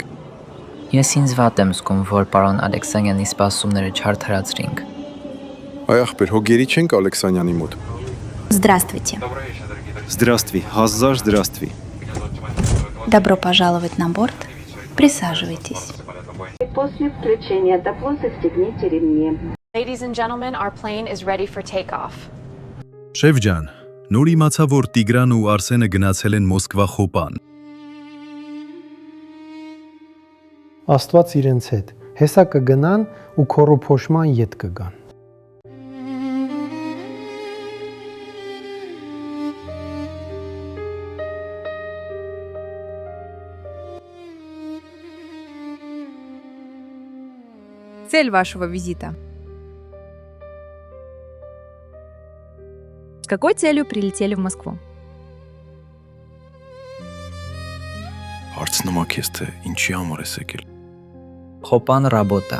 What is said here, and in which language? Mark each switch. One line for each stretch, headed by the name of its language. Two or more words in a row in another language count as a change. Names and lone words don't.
Armenian: Ես ինձ վատ եմ զգում, որ պարոն Ալեքսանյանի սպասումները չարդարացրինք։ Այ ախպեր, հոգերի չենք Ալեքսանյանի մոտ։
Russian: Здравствуйте. Здравствуй, հազար здравствуй։ Добро пожаловать на борт. Присаживайтесь. После включения допло застегните ремни.
English: Ladies and gentlemen, our plane is ready for takeoff.
Armenian: Շեֆ ջան, նոր իմացա, որ Տիգրան ու Արսենը գնացել են Մոսկվա խոպան։ Աստված իրենց հետ։ Հեսա կգնան ու քորու փոշման ետ կգան։
Russian: Цель вашего визита. С какой целью прилетели в Москву?
Armenian: Հարցնում եք թե ինչի համար ես եկել։ Խոպան ռաբոտա։